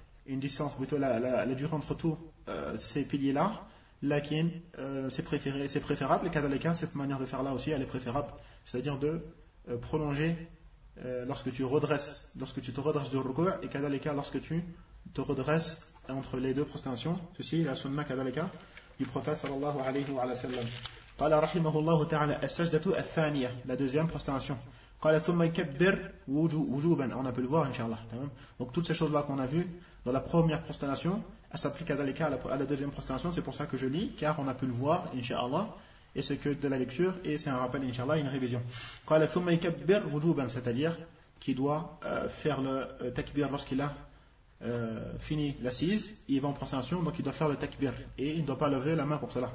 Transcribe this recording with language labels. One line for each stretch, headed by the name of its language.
French: une distance, plutôt la durée entre tous ces piliers-là, laquine, c'est préférable, et qu'à cette manière de faire-là aussi, elle est préférable, c'est-à-dire de prolonger lorsque tu te redresses du rukou, et qu'à lorsque tu te redresses entre les deux prostrations, ceci est la sunna qu'à du prophète sallallahu alayhi wa sallam.
Arabic: قال رحمه الله تعالى السجدة الثانية
French: la deuxième prostration.
Arabic: قال ثم يكبر وجوبا.
French: On a pu le voir inshallah. Donc toutes ces choses là qu'on a vues dans la première prostration, elles s'appliquent à la deuxième prostration. C'est pour ça que je lis, car on a pu le voir inshallah, et c'est que de la lecture, et c'est un rappel inshallah, une révision.
Arabic: قال ثم يكبر وجوبا,
French: c'est-à-dire qu'il doit faire le takbir lorsqu'il a fini l'assise, il va en prostration, donc il doit faire le takbir et il ne doit pas lever la main pour cela.